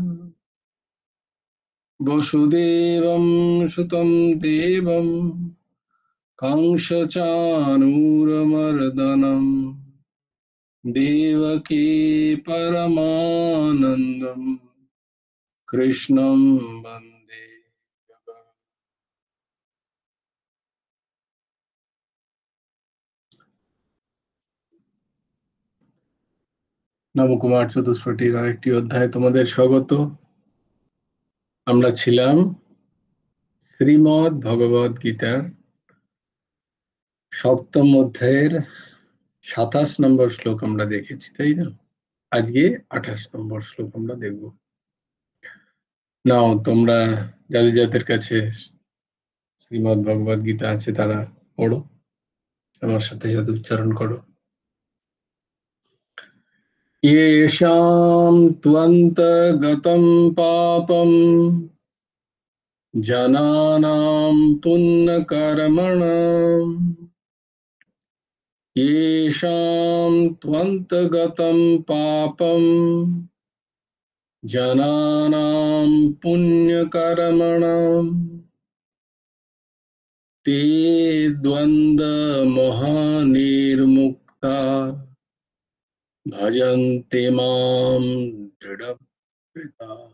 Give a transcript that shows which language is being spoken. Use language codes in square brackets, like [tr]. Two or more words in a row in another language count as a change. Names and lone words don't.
[sa] वसुदेवं सुतं देवं कंसचाणूरमर्दनं देवकी परमानन्दं कृष्णं वन्दे जगत्। [bn] নবকুমার চতুষ্পটির আরেকটি অধ্যায় তোমাদের স্বাগত। আমরা ছিলাম শ্রীমদ্ ভগবদ গীতার সপ্তম অধ্যায়ের ২৭ নম্বর শ্লোক আমরা দেখেছি, তাই না? আজকে ২৮ নম্বর শ্লোক আমরা দেখব। নাও তোমরা যাদের কাছে শ্রীমদ্ ভগবদ গীতা আছে তারা পড়ো, আমার সাথে সাথে উচ্চারণ করো। [sa] येषां त्वन्तगतं पापं जनानां पुण्यकर्मणां येषां त्वन्तगतं पापं जनानां पुण्यकर्मणां ते द्वन्द्वमोहनिर्मुक्ता भजन्ते मां दृढव्रता।